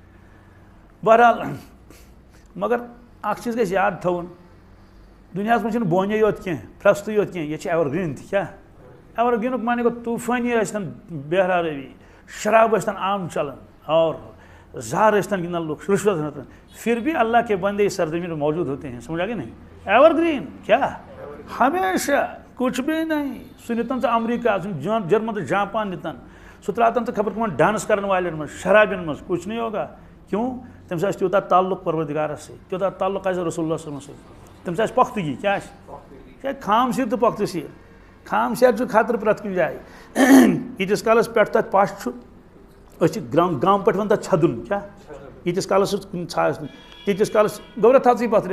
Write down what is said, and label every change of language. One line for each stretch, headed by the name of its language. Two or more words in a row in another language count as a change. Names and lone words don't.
Kashmiri: بہرحال مگر اَکھ چیٖز گژھِ یاد تھاوُن دُنیاہَس منٛز چھِنہٕ بونی یوت کینٛہہ پھرٛستٕے یوت کینٛہہ ییٚتہِ چھِ
English: ever green
Kashmiri: تہِ کیٛاہ ایور گرٛیٖنُک معنی گوٚو طوٗفٲنی ٲسۍتَن بہرا روی شراب ٲسۍتَن عام چلان اور زار ٲسۍتَن گِنٛدان لُکھ رُشوت ٲسۍتَن
Urdu: پھر بھی اللہ کے بندے اس سرزمین میں موجود ہوتے ہیں سمجھا کہ نہیں
English: ever green
Kashmiri: کیا
Urdu: ہمیشہ کچھ بھی نہیں
Kashmiri: سُہ نِتَن ژٕ امریکہ جرمن تہٕ جاپان نِتَن سُہ ترٛاتَن ژٕ خبر کٕمن ڈانس کرن والٮ۪ن منٛز شرابٮ۪ن منٛز
Urdu: کچھ نہیں ہوگا
Kashmiri: کیوں تٔمِس آسہِ تیوٗتاہ تعلق پروردگارس سۭتۍ تیوٗتاہ تعلق آسہِ رسول اللہ
Arabic: صلی اللہ علیہ وسلم
Kashmiri: تٔمِس آسہِ پۄختگی کیٛاہ آسہِ کیٛازِ خام سیر تہٕ پۄختہٕ سیر خام سیر چھُ خطرٕ پرٛٮ۪تھ کُنہِ جایہِ ییٖتِس کالس پٮ۪ٹھ تَتھ پش چھُ أسۍ چھِ گامہٕ پٮ۪ٹھ وَنان تَتھ چھدُن کیٛاہ ییٖتِس کالس سُہ کُنہِ ژھاس نہٕ تیٖتِس کالس گوٚبرا تھاو ژٕے پتھرِ